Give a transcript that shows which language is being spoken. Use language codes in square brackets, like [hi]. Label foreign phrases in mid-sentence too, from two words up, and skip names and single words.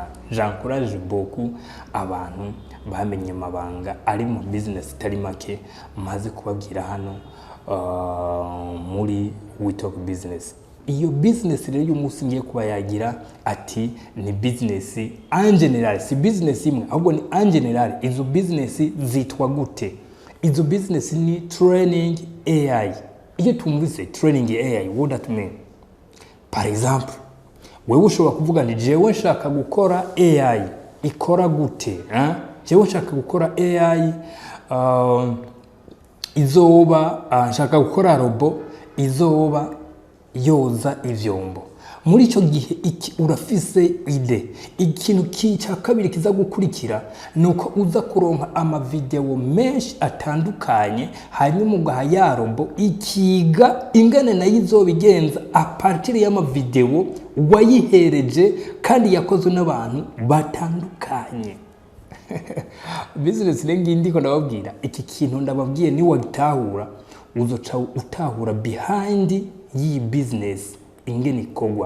[fr] J'encourage beaucoup [rn] abantu bamenye amabanga ari mu business itari make maze kubabwira hano muri We Talk Business. Iyo business rero y'umunsi ngiye kuba yagira ati ni business [fr] en general, [rn] si business imwe ahubwo ni [fr] en general. [rn] Izo business zitwa gute? Izo business ni [en] training AI. [rn] Iyo tumvise [en] training AI, what that mean? [fr] Par exemple, [rn] wewe ushobora kuvuga ni jewe nshaka gukora AI ikora gute? Jewe nshaka gukora AI izoba nshaka gukora robot izoba yoza ivyombo. Muri ico gihe iki urafise ide, ikintu cya kabiri kiza gukurikira nuko uza kuronka ama video menshi atandukanye hanyuma ugaha ya robo ikiga ingane na izobigenza [fr] a partir [rn] y'ama video wayihereje kandi yakozwe n'abantu batandukanye. Business rengi ndiko ndababwira iki kintu ndababwiye ni wagitahura uzoca utahura behind yi business ingene ikogwa.